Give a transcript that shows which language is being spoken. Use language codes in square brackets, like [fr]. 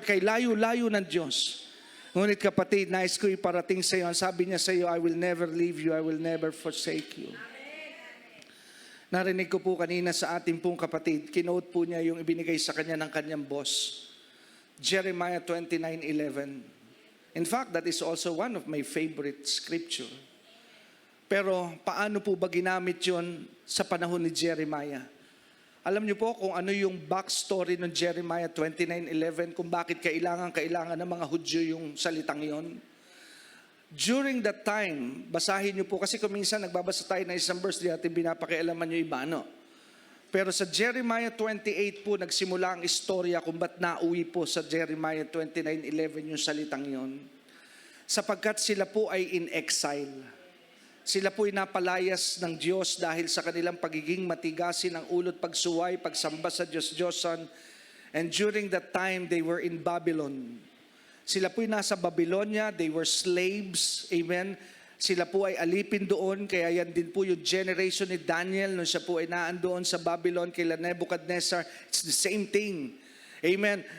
[tl] Kay layo-layo ng Diyos. Ngunit kapatid, nais ko iparating sa iyo. Ang sabi niya sa iyo, [en] I will never leave you, I will never forsake you. [tl] Narinig ko po kanina sa ating pong kapatid, kinote po niya yung ibinigay sa kanya ng kanyang boss. Jeremiah 29:11. [en] In fact, that is also one of my favorite scripture. [tl] Pero paano po ba ginamit yun sa panahon ni Jeremiah? Alam niyo po kung ano yung backstory ng Jeremiah 29:11, kung bakit kailangan ng mga Hudyo yung salitang yon. [en] During that time, [tl] basahin niyo po, kasi kung minsan nagbabasa tayo ng isang verse, di natin binapakialaman yung iba, no? Pero sa Jeremiah 28 po, nagsimula ang istorya kung ba't nauwi po sa Jeremiah 29:11 yung salitang yon. Sapagkat sila po ay [en] in exile. [tl] Sila po'y napalayas ng Diyos dahil sa kanilang pagiging matigasin ng ulo't pagsuway, pagsamba sa Diyos-Diyosan. [en] And during that time, they were in Babylon. [tl] Sila po'y nasa Babylonia, [en] they were slaves, amen. [tl] Sila po ay alipin doon, kaya yan din po yung generation ni Daniel, nung siya po ay naandoon sa Babylon kay Nebuchadnezzar. [en] It's the same thing. Amen.